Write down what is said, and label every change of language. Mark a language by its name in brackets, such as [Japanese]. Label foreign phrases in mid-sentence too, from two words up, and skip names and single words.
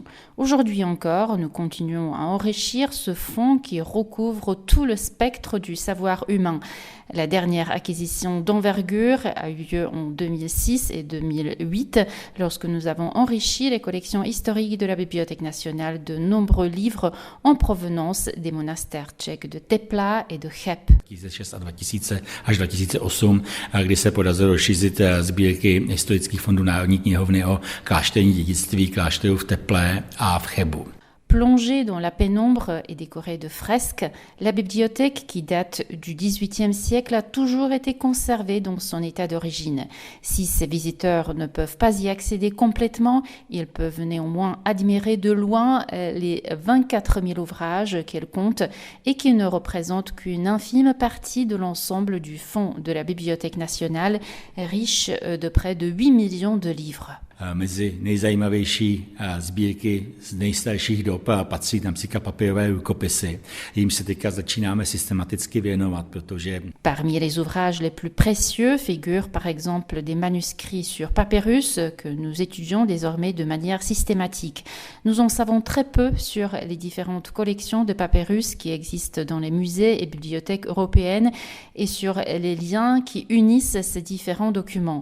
[French] Aujourd'hui encore, nous continuons à enrichir ce fonds qui recouvre tout le spectre du savoir humain. La dernière acquisition d'envergure a eu lieu en 2006 et 2008, lorsque nous avons enrichi les collections historiques de la Bibliothèque nationale de nombreux livres en provenance des monastères tchèques de Tepla et de Cheb. [Czech] 2006 a 2000 až 2008, kdy se podařilo rozšířit sbírky historických fondů Národní knihovny o klášterní dědictví klášterů v Teplé a v Chebu. [French] Plongée dans la pénombre et décorée de fresques, la bibliothèque, qui date du XVIIIe siècle, a toujours été conservée dans son état d'origine. Si ces visiteurs ne peuvent pas y accéder complètement, ils peuvent néanmoins admirer de loin les 24 000 ouvrages qu'elle compte et qui ne représentent qu'une infime partie de l'ensemble du fonds de la Bibliothèque nationale, riche de près de 8 millions de livres. [Czech] Mezi nejzajímavější sbírky z nejstarších dob patří například papírové rukopisy. Jím se teďka začínáme systematicky věnovat, protože... [French] Parmi les ouvrages les plus précieux figurent par exemple des manuscrits sur papyrus que nous étudions désormais de manière systématique. Nous en savons très peu sur les différentes collections de papyrus qui existent dans les musées et bibliothèques européennes et sur les liens qui unissent ces différents documents.